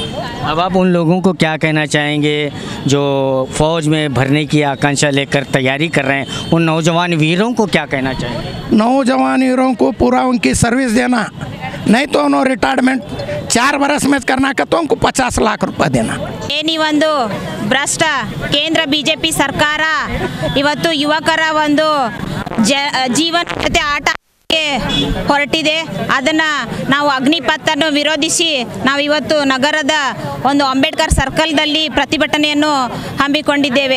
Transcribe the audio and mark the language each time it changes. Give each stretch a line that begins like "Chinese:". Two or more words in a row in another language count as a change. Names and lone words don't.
Hindi: अब आप उन लोगों को क्या कहना चाहेंगे जो फौज में भरने की आकांक्षा लेकर तैयारी कर रहे हैं? उन नौजवान वीरों को क्या कहना चाहेंगे? नौजवान वीरों को पूरा उनकी सर्विस देना, नहीं तो उन्होंने रिटायरमेंट 4 बरस में करना का तो उनको 50 लाख रुपये देना।
Kannada: ಏನಿ ಒಂದು ಭ್ರಷ್ಟ ಕೇಂದ್ರ ಬಿಜೆಪಿ ಸರ್ಕಾರ ಇವತ್ತು ಯುವಕರ ಒಂದು ಜೀವನ ಜೊತೆ ಆಟ ಮಾಡಲಿಕ್ಕೆ ಹೊರಟಿದೆ. ಅದನ್ನು ನಾವು ಅಗ್ನಿಪಥನ್ನು ವಿರೋಧಿಸಿ ನಾವು ಇವತ್ತು ನಗರದ ಒಂದು ಅಂಬೇಡ್ಕರ್ ಸರ್ಕಲ್ದಲ್ಲಿ ಪ್ರತಿಭಟನೆಯನ್ನು ಹಮ್ಮಿಕೊಂಡಿದ್ದೇವೆ.